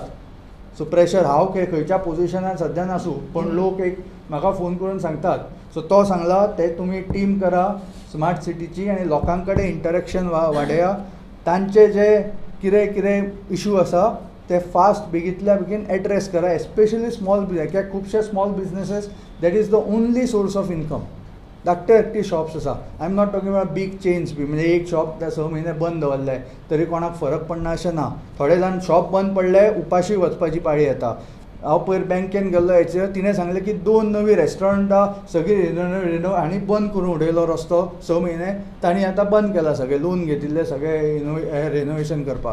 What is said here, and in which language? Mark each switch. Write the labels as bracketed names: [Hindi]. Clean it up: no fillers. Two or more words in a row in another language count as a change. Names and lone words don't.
[English] so pressure [Konkani] हांव खंयच्या पोजिशनार सद्या नासूं पण लोक एक म्हाका फोन करून सांगतात. सो तो सांगला ते तुमी टीम करा [English] smart cityची [Konkani] आनी लोकां कडेन इंटरेक्शन वाडया. तांचे जे कितें कितें इश्यू आसा ते फास्ट बेगींतल्या बेगीन एड्रेस करा. [English] especially small business, [Konkani] कित्याक खुबशे [English] small businesses that is the only source of income. [Konkani] धाकटे शॉप्स आसा. [English] I am not talking about big chains बी. [Konkani] म्हणजे एक शॉप 6 म्हयने बंद दवरले तरी कोणाक फरक पडना अशें ना. थोडे जाण शॉप बंद पडले उपाशी वचपाची पाळी येता. हांव पयर बँकेन गेल्लो हेचेर तिणें सांगलें की 2 नवीं रेस्टॉरंटां सगळीं आनी बंद करून उडयलो रस्तो 6 म्हयने. तांणी आतां बंद केला सगळें. लोन घेतिल्ले सगळे रेनोवेशन करपाक.